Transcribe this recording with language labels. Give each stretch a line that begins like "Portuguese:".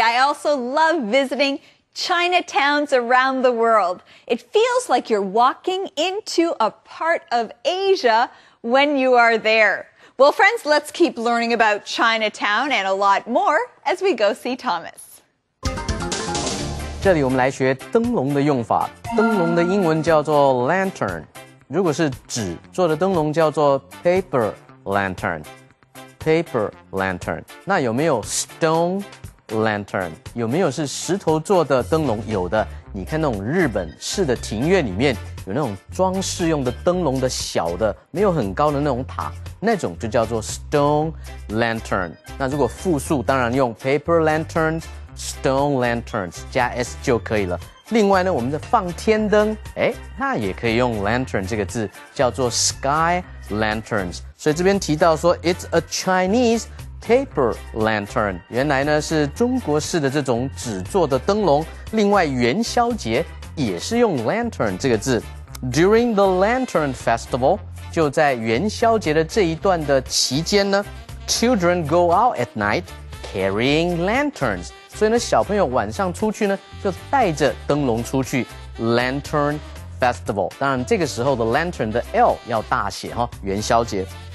English: I also love visiting Chinatowns around the world. It feels like you're walking into a part of Asia when you are there. Well, friends, let's keep learning about Chinatown and a lot more as we go see Thomas.
Chinese: 这里我们来学灯笼的用法。灯笼的英文叫做 lantern， 如果是纸做的灯笼叫做 paper lantern。paper lantern。那有没有 stone lantern？有没有是石头做的灯笼？有的。你看那种日本式的庭院里面有那种装饰用的灯笼的小的，没有很高的那种塔，那种就叫做 stone lantern。那如果复数，当然用 paper lanterns。Stone lanterns 加 s 就可以了。另外呢，我们的放天灯，那也可以用 lantern 这个字，叫做 sky lanterns。所以这边提到说 ，
English: it's a Chinese paper lantern，
Chinese: 原来呢是中国式的这种纸做的灯笼。另外元宵节也是用 lantern 这个字。
English: During the Lantern Festival，
Chinese: 就在元宵节的这一段的期间呢
English: ，children go out at night carrying lanterns。
Chinese: 所以呢，小朋友晚上出去呢，就带着灯笼出去 Lantern Festival。当然，这个时候的 Lantern 的 L 要大写哈，元宵节。